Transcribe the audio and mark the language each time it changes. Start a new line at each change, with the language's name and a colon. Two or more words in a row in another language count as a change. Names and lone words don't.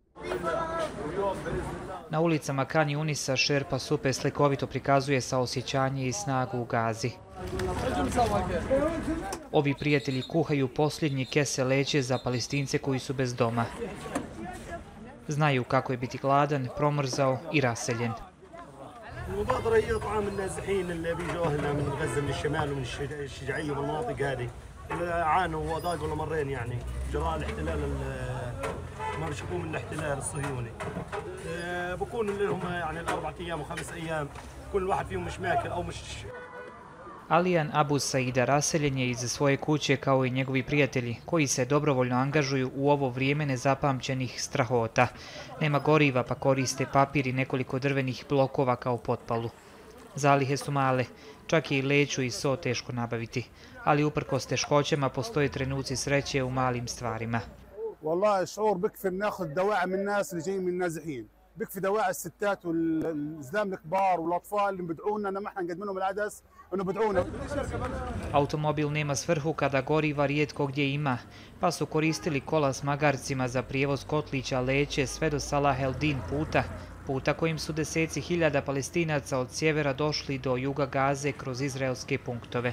Bosnian: Na ulicama Khan Junisa šerpa Supe slikovito prikazuje saosjećanje i snagu u Gazi. Ovi prijatelji kuhaju posljednji kese leće za Palestince koji su bez doma. Znaju kako je biti gladan, promrzao i raseljen.
Arabic: المبادرة هي إطعام النازحين اللي بيجوا أهلنا من غزة من الشمال ومن الشجاعية والمناطق هذه اللي عانوا وضاقوا لمرين يعني جراء الاحتلال ما بيشكوا من الاحتلال الصهيوني. بكون لهم يعني الأربع أيام و5 أيام كل واحد فيهم مش ماكل أو مش.
Bosnian: Alijan Abu Saida raseljen je iz svoje kuće kao i njegovi prijatelji koji se dobrovoljno angažuju u ovo vrijeme nezapamćenih strahota. Nema goriva pa koriste papir i nekoliko drvenih blokova kao potpalu. Zalihe su male, čak je i leću i so teško nabaviti, ali uprkos teškoćama postoje trenuci sreće u malim stvarima.
Arabic: والله شعور بكفي ناخذ دواعي من الناس اللي جايين من النازحين. بكفي دواعي الستات والزلام الكبار والاطفال اللي بدعونا انما احنا نقدم لهم العدس انه بدعونا.
Bosnian: Automobil nema svrhu kada goriva rijetko gdje ima, pa su koristili kola s magarcima za prijevoz kotlića leće sve do Salah el-Din puta kojim su deseci hiljada Palestinaca od sjevera došli do juga Gaze kroz izraelske punktove.